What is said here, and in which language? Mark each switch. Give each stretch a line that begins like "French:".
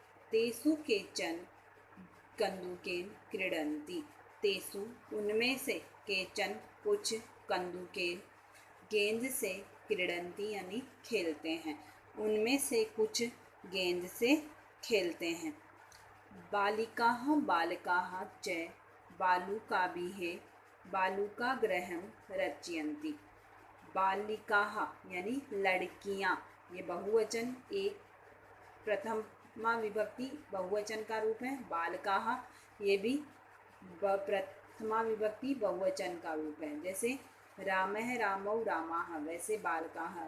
Sanskrit: तेसु केचन कंदुकेन क्रीडन्ति,
Hindi: तेसु उनमें से, केचन कुछ, कंदुकेन गेंद से, क्रीडन्ति यानी खेलते हैं, उनमें से कुछ गेंद से खेलते हैं।
Sanskrit: बालिकाः बालकाः च बालुका
Hindi: भी है,
Sanskrit: बालुका गृहं रचयन्ति।
Hindi: बालिकाः यानी लड़कियाँ, ये बहुवचन, एक प्रथमा विभक्ति बहुवचन का रूप है। बालकाः ये भी प्रथमा विभक्ति बहुवचन का रूप है। जैसे रामः रामौ रामाः, वैसे बालकाः।